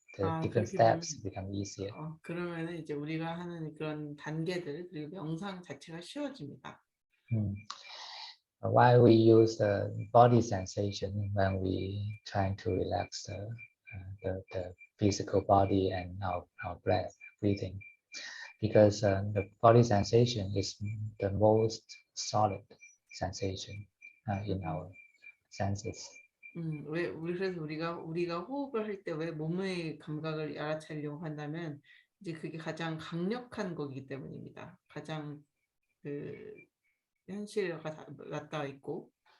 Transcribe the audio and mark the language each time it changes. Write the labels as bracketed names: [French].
[English] The different steps become easier. [Korean] 그러면은 이제 우리가 하는 그런 단계들 그리고 명상 자체가 쉬워집니다. [English] Why we use the body sensation when we trying to relax the physical body and our breathing? Because the body sensation is the most solid sensation in our senses. [Korean] 그래서 우리가 호흡을 할 때 왜 몸의 감각을 알아차리려고 한다면 이제 그게 가장 강력한 거기 때문입니다. 가장 그 현실에 가까워 있고.